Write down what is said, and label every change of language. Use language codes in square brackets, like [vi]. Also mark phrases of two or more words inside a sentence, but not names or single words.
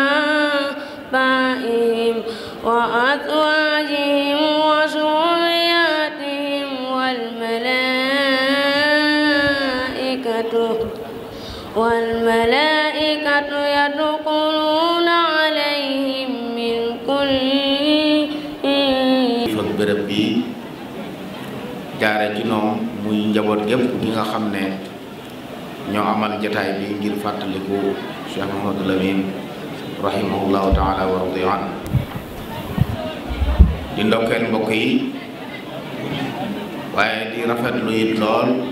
[ar] آبائهم وأزواجهم وذرياتهم والملائكة يدخلون عليهم من كل [wo] bërëb bi jaare ci noom muy njaboot gépp gi nga xam ne ñoo amal jataay bi ngir fàttaliku Cheikh Mouhamadou Lamine [ar] رحمه الله تعالى ورضي عن [wo] di ndokkeel mbokk yi waaye di rafetlu it lool